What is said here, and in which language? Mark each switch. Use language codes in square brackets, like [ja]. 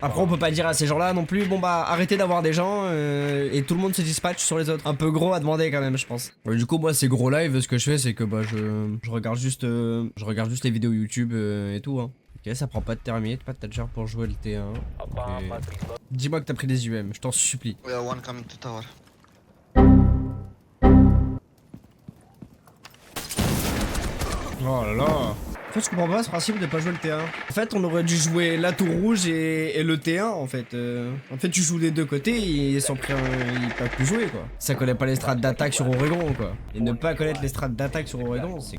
[fr] Après, on peut pas dire à ces gens-là non plus, bon, bah, arrêtez d'avoir des gens et tout le monde se dispatche sur les autres. Un peu gros à demander quand même, je pense. Du coup, moi, ces gros live, ce que je fais, c'est que, bah, je regarde juste les vidéos YouTube et tout, hein. Ok, ça prend pas de thermite, pas de Thatcher pour jouer le T1. Okay. Dis-moi que t'as pris des UM, je t'en supplie. [en] We are one coming to tower. [fr] Oh là là. En fait, je comprends pas ce principe de pas jouer le T1. En fait, on aurait dû jouer la tour rouge et le T1 en fait. En fait, tu joues les deux côtés et sans ils peuvent plus jouer quoi. Ça connaît pas les strats d'attaque sur Oregon quoi. Et ne pas connaître les strats d'attaque sur Oregon, c'est.